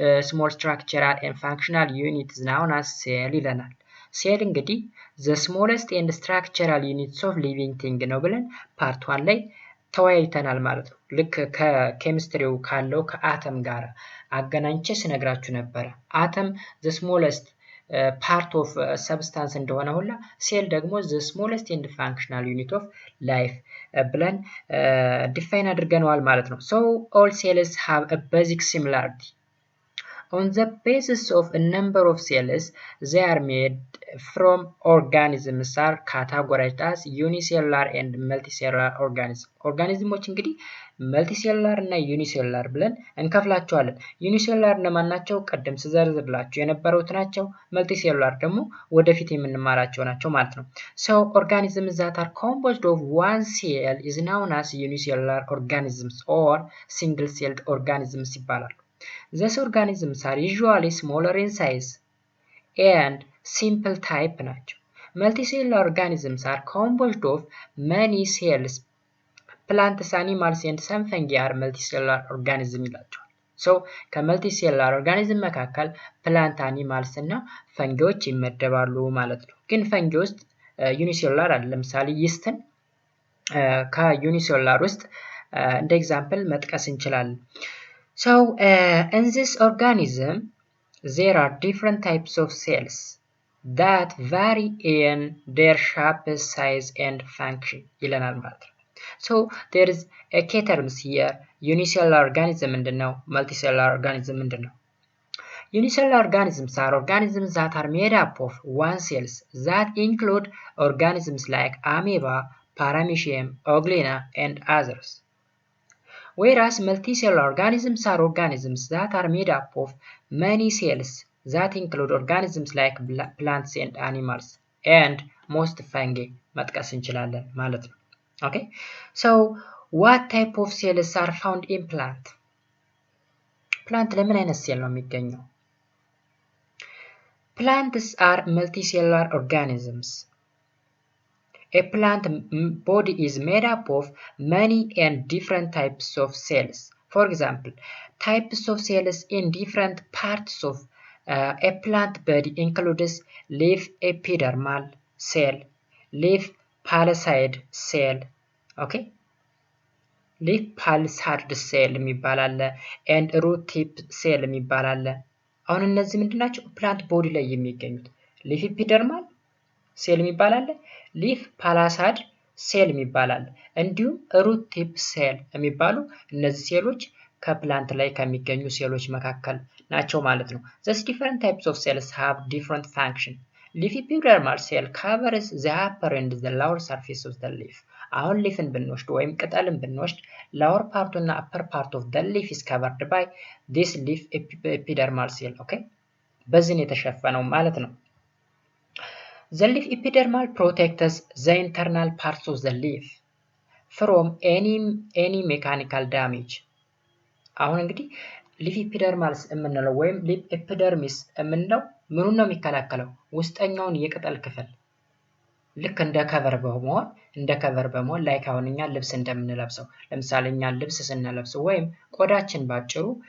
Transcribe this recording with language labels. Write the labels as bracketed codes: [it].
[en] small structural and functional units known as cell [am] ይለናል። ሴል እንግዲህ [en] the smallest and structural units of living thing [am] ነው ብለን ፓርት 1 ላይ ተወያይተናል ማለት ነው። ልክ ከኬሚስትሪው ካለው ከአተም ጋር አገናኝቼ ስነግራችሁ ነበረ። [en] አተም the smallest part of substance እንደሆነ ሁላ ሴል ደግሞ the smallest and functional unit of life [am] ብለን ዲፋይን አድርገነዋል ማለት ነው። [en] So all cells have a basic similarity. On the basis of a number of cells, they are made from organisms are categorized as unicellular and multicellular organisms. [am] ኦርጋኒዝሞች እንግዲህ መልቲሴሉላር እና ዩኒሴሉላር ብለን እንከፍላቸዋለን። ዩኒሴሉላር እነማን ናቸው? ቀደም ስዘርዝርላችሁ የነበሩት ናቸው። መልቲሴሉላር ደግሞ ወደፊት የምንማራቸው ናቸው ማለት ነው። [en] So organisms that are composed of one cell is known as unicellular organisms or single-celled organisms ይባላሉ። These organisms are usually smaller in size and simple type ናቸው። Multicellular organisms are composed of many cells. Plants, animals and some fungi are multicellular organisms [am] ይላቸዋል። So ከመልቲሴሉላር ኦርጋኒዝም መካከል ፕላንት፣ አኒማልስ እና ፈንጊዎች ይመደባሉ ማለት ነው። ግን ፈንጊ ውስጥ ዩኒሴሉላር አለ። ለምሳሌ ይስትን ከዩኒሴሉላር ውስጥ እንደ ኤግዛምፕል መጥቀስ እንችላለን። So in this organism [en] there are different types of cells that vary in their shape, size and function [am] ይለናል ማለት ነው። [en] So there is a key terms here. Unicellular organism [am] ምንድነው? [en] Multicellular organism ምንድነው? Unicellular organisms are organisms that are made up of one cells that include organisms like amoeba, paramecium, euglena and others. Whereas multicellular organisms are organisms that are made up of many cells that include organisms like plants and animals and most fungi [am] መጥቀስ እንችላለን ማለት ነው። [en] Okay, so what type of cells are found in plant? [am] Plant ለምን አይነት ሴል ነው የሚገኘው? [en] Plants are multicellular organisms. A plant body is made up of many and different types of cells. For example, types of cells in different parts of a plant body includes leaf epidermal cell, leaf palisade cell, okay? [am] Leaf palisade cell የሚባል አለ [en] and root tip cell [am] የሚባል አለ። አሁን እነዚህ ምንድናቸው? ፕላንት ቦዲ ላይ የሚገኙት ሊፍ ኤፒደርማል ሴል የሚባል አለ፣ ሊፍ ፓላሳድ ሴል የሚባል አለ፣ እንዲሁም ሩት ቲፕ ሴል የሚባሉ እነዚህ ሴሎች ከፕላንት ላይ ከሚገኙ ሴሎች መካከል ናቸው ማለት ነው። [en] Thus different types of cells have different function. Leaf epidermal cell covers the upper and the lower surface of the leaf. [am] አሁን ሊፍን ብንወስድ ወይም ቅጠልን ብንወስድ [en] lower part እና upper part of the leaf is covered by this leaf epidermal cell. Okay? [am] በዚህ የተሸፈነው ማለት ነው። [en] The leaf epidermal protects the internal parts of the leaf from any mechanical damage. [am] አሁን እንግዲህ ሊፍ ኤፒደርማልስ የምንለው ወይም ሊፍ ኤፒደርሚስ የምንለው ምኑን ነው የሚከላከለው? ውስጠኛውን የቅጠል ክፍል ልክ እንደ ከቨር በመሆን ላይክ አሁን እኛ ልብስ እንደምንለብሰው ለምሳሌ እኛ ልብስ ስንለብስ ወይም ቆዳችን ባጭሩ